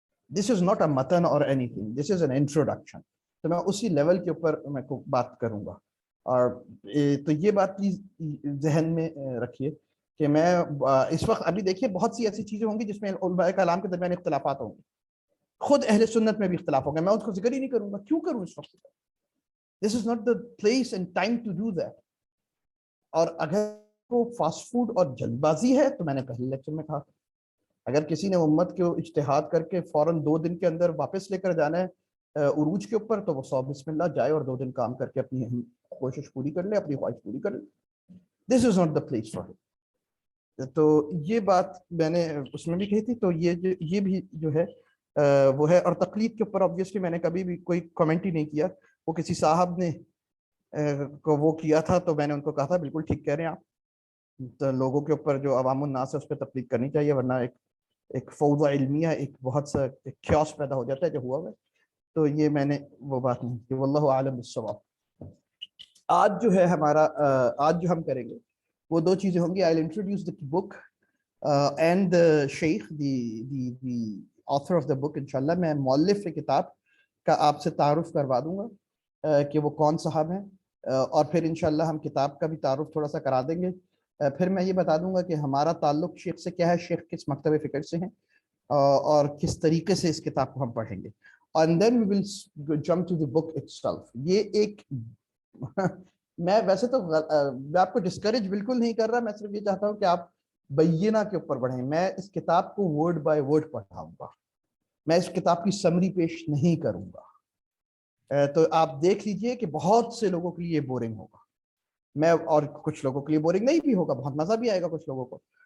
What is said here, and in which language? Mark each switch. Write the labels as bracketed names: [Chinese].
[English] This is not a متن اور anything, this is an introduction. [Urdu] تو میں اسی لیول کے اوپر میں کو بات کروں گا. اور تو یہ بات پلیز ذہن میں رکھیے کہ میں اس وقت ابھی دیکھیے بہت سی ایسی چیزیں ہوں گی جس میں علماء کلام کے درمیان اختلافات ہوں گے, خود اہل سنت میں بھی اختلاف ہوگا, میں اس کو ذکر ہی نہیں کروں گا. کیوں کروں اس وقت؟ [English] This is not the place and time to do that. [Urdu] اور اگر کو فاسٹ فوڈ اور جلد بازی ہے تو میں نے پہلے لیکچر میں کہا, اگر کسی نے امت کو اجتہاد کر کے فوراً 2 دن کے اندر واپس لے کر جانا ہے عروج کے اوپر, تو وہ 100 بسم اللہ جائے اور 2 دن کام کر کے اپنی کوشش پوری کر لے, اپنی خواہش پوری کر لے. [English] This is not the place for it. [Urdu] تو یہ بات میں نے اس میں بھی کہی تھی. تو یہ بھی جو ہے وہ ہے. اور تقلید کے اوپر obviously میں نے کبھی بھی کوئی کمنٹ ہی نہیں کیا. وہ کسی صاحب نے کو وہ کیا تھا تو میں نے ان کو کہا تھا بالکل ٹھیک کہہ رہے ہیں آپ, تو لوگوں کے اوپر جو عوام الناس ہے اس پہ تقلید کرنی چاہیے, ورنہ ایک فوضى علمیہ, ایک بہت سا کیوس پیدا ہو جاتا ہے جو ہوا ہے. تو یہ میں نے وہ بات نہیں کی. واللہ اعلم بالصواب. آج جو ہے ہمارا آج جو ہم کریں گے وہ 2 چیزیں ہوں گی. [English] I'll introduce the book and the sheikh, the author of the book. [Urdu] انشاءاللہ میں مؤلف کتاب کا آپ سے تعارف کروا دوں گا کہ وہ کون صاحب ہیں, اور پھر انشاءاللہ ہم کتاب کا بھی تعارف تھوڑا سا کرا دیں گے. پھر میں یہ بتا دوں گا کہ ہمارا تعلق شیخ سے کیا ہے, شیخ کس مکتب فکر سے ہیں, اور کس طریقے سے اس کتاب کو ہم پڑھیں گے. [English] And then we will jump to the book itself. [Urdu] یہ ایک میں ویسے تو میں آپ کو ڈسکریج بالکل نہیں کر رہا, میں صرف یہ چاہتا ہوں کہ آپ بینہ کے اوپر بڑھیں. میں اس کتاب کو ورڈ بائی ورڈ پڑھاؤں گا, میں اس کتاب کی سمری پیش نہیں کروں گا. تو آپ دیکھ لیجئے کہ بہت سے لوگوں کے لیے یہ بورنگ ہوگا, میں اور کچھ لوگوں کے لیے بورنگ نہیں بھی ہوگا, بہت مزہ بھی آئے گا کچھ لوگوں کو.